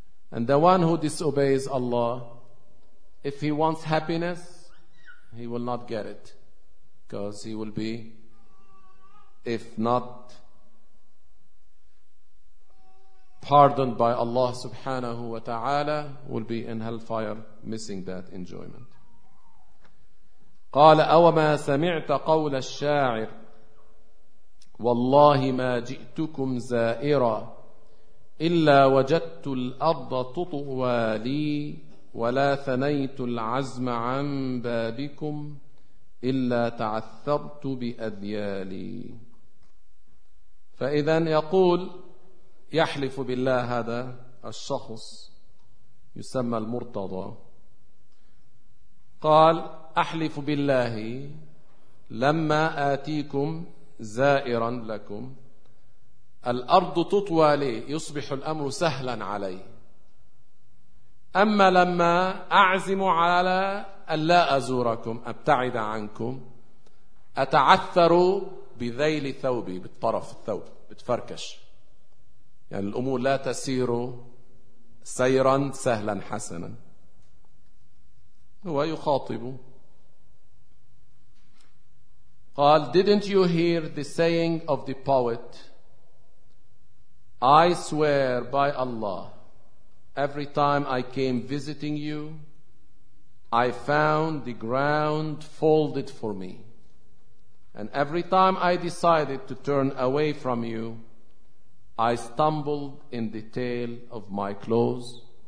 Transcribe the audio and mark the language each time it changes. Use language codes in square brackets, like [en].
[en] And the one who disobeys Allah, if he wants happiness, he will not get it. Because he will be, if not pardoned by Allah subhanahu wa ta'ala, will be in hellfire, missing that enjoyment. [ar] قال أوما سمعت قول الشاعر والله ما جئتكم زائرا إلا وجدت الأرض تطوى لي ولا ثنيت العزم عن بابكم إلا تعثرت بأذيالي. فإذا يقول يحلف بالله هذا الشخص يسمى المرتضى، قال أحلف بالله لما آتيكم زائرا لكم الأرض تطوى لي يصبح الأمر سهلا علي، أما لما أعزم على أن لا أزوركم أبتعد عنكم أتعثر بذيل ثوبي، بالطرف الثوب بتفركش، يعني الأمور لا تسير سيرا سهلا حسنا. هو يخاطب، قال [en] didn't you hear the saying of the poet I swear by Allah every time I came visiting you I found the ground folded for me and every time I decided to turn away from you I stumbled in the tail of my clothes.